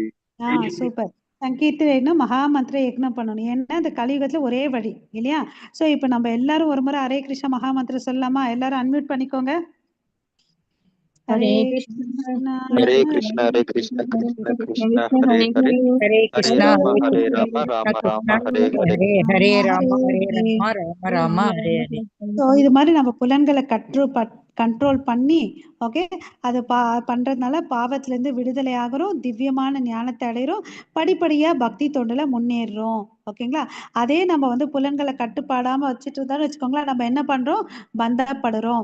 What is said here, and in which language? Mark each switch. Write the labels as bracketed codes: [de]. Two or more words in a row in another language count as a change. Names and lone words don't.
[ta] சூப்பர். சங்கீர்த்தன யக்னம், மகா மந்திர யக்னம் பண்ணணும். ஏன்னா இந்த கலியுகத்துல ஒரே வழி இல்லையா? ஸோ இப்போ நம்ம எல்லாரும் ஒரு முறை ஹரே கிருஷ்ணா மகா மந்திரம் சொல்லலாமா? எல்லாரும் அன்மியூட் பண்ணிக்கோங்க. ஹரே கிருஷ்ணா ஹரே கிருஷ்ண ஹரே கிருஷ்ண கிருஷ்ண கிருஷ்ண ஹரே ஹரே ஹரே ஹரே கிருஷ்ணா ராம ஹரே ராம ராம ராம ஹரே ஹரே. ஹரே ராம ஹரே ராம ராம ராம ஹரே ஹரே. ஸோ இது மாதிரி நம்ம புலன்களை கண்ட்ரோல் பண்ணி ஓகே, அது பண்றதுனால பாவத்துல இருந்து விடுதலை ஆகிறோம், திவ்யமான ஞானத்தை அடைகிறோம், படிப்படியா பக்தி தொண்டுல முன்னேறுறோம். ஓகேங்களா? அதே நம்ம வந்து புலன்களை கட்டுப்பாடாம வச்சுட்டு இருந்தாலும் வச்சுக்கோங்களேன், நம்ம என்ன பண்றோம், பந்தப்படுறோம்.